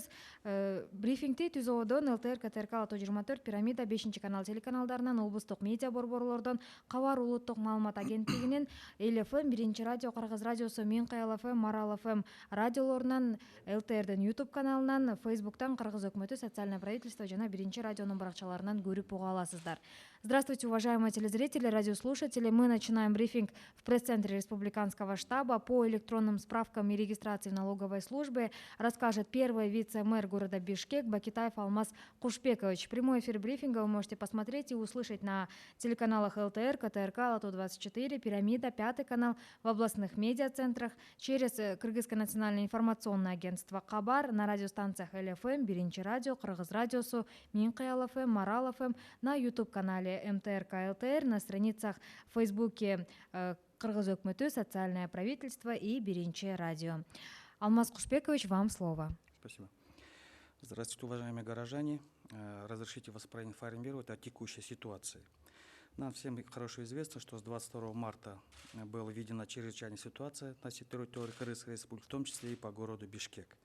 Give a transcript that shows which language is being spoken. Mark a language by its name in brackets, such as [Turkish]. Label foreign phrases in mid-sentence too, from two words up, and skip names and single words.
[Kyrgyz] Брифингди Түз Ободон, ЛТР, КТРК, Ало 24, Пирамида, 5 канал телеканалдарынан, облустук медиа борборлордон, Кабар улуттук маалымат агенттигинен, Эл ФМ, Биринчи радио, Кыргыз радиосу, Миңкаял ФМ, Марал ФМ радиолорунан, ЛТРдин YouTube каналынан, Фейсбуктан, Кыргыз өкмөтү, [Russian] социальное правительство [Kyrgyz] жана Биринчи радионун баракчаларынан көрүп уга аласыздар. [Russian] Здравствуйте, уважаемые телезрители, радиослушатели. Мы начинаем брифинг в пресс-центре Республиканского штаба по электронным справкам и регистрации в налоговой службе. Расскажет первый вице-мэр города Бишкек Бакитаев Алмаз Кушбекович. Прямой эфир брифинга вы можете посмотреть и услышать на телеканалах ЛТР, КТРК, Ало 24, Пирамида, 5 канал, в областных медиацентрах, через Кыргызское национальное информационное агентство Кабар, на радиостанциях Эл ФМ, Биринчи радио, Кыргыз радиосу, Миңкаял ФМ, Марал ФМ, на YouTube-канале МТРК ЛТР, на страницах в Фейсбуке Кыргыз өкмөтү, социальное правительство и Биринчи радио. Алмаз Кушбекович, вам слово. Спасибо. Здравствуйте, уважаемые горожане. Разрешите вас проинформировать о текущей ситуации. Нам всем хорошо известно, что с 22 марта была введена чрезвычайная ситуация на территории Кыргызской республики, в том числе и по городу Бишкек.